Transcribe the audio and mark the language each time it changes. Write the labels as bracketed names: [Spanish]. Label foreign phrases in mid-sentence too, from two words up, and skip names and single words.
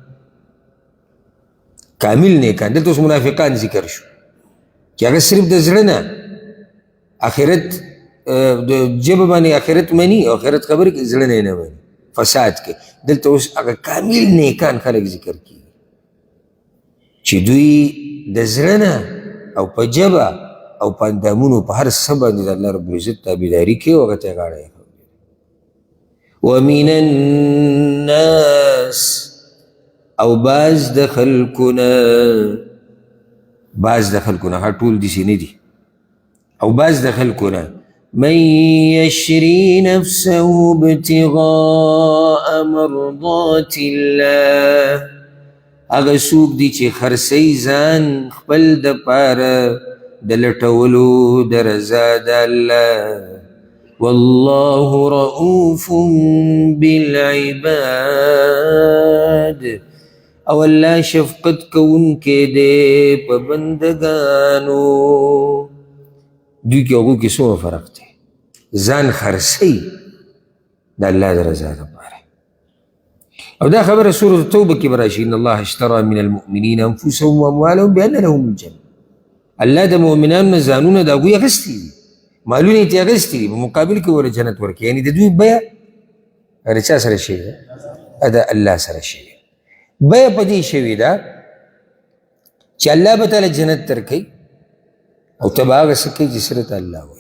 [Pashto] کامل نیکان دلته اوس منافقان ذکر شو چې هغه صرف د زړه نه آخرت د ژبه باندې آخرت مني او آخرت خبرې کوي زړه نه یې نه مني فساد کې. دلته اوس هغه کامل نیکان خلک ذکر کیږي چې دوی د زړه نه او په ژبه او په اندامونو په هر څه باندې د [Arabic] الله رب العزت [Pashto] تابعداري کوي او هغه ته یې غاړه ایښودې. [Arabic] ومن الناس [Pashto] او بعض د خلکونه ها ټول داسې نه دي او بعض د خلکونه [Arabic] من یشري نفسه ابتغاء مرضات الله [Pashto] هغه څوک دي چې خرڅوي ځان خپل دپاره د لټولو د رضا د الله [Arabic] والله رؤوف بالعباد [Pashto] او الله شفقت کوونکی دی په بندګانو. دوی کې هغو کې څومره فرق دی ځان خرڅوي د الله د رضا دپاره. او دا خبره سورة التوبه کې به راشي [Arabic] ان الله اشترى من المؤمنین انفسهم واموالهم بان لهم الجنه. [Pashto] الله د مؤمنانو نه ځانونه د هغوی اخیستي دي مالونه یې ترې اخیستي دي په مقابل کې ورله جنت ورکوي. یعنې د دوی بیه هغه چا سره شوې ده؟ د الله سره شوې ده. بیه په دې شوې ده چې الله به تعالی جنت درکوي او ته به هغه څه کوي چې سره ته الله وایي.